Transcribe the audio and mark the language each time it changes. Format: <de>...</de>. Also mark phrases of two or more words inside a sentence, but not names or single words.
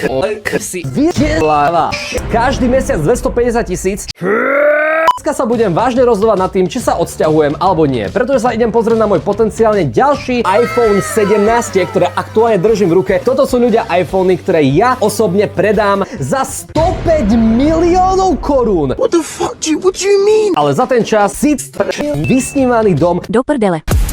<sk>Každý mesiac 250 000. Dneska sa budem vážne rozhodovať nad tým, či sa odsťahujem alebo nie, pretože sa idem pozrieť na môj potenciálne ďalší iPhone 17, ktoré aktuálne držím v ruke. Toto sú ľudia iPhony, ktoré ja osobne predám za 105 miliónov korún.</sk> <en>What the fuck, G? What do you mean?</en> <sk>Ale za ten čas si vysnívaný dom Do prdele.</sk>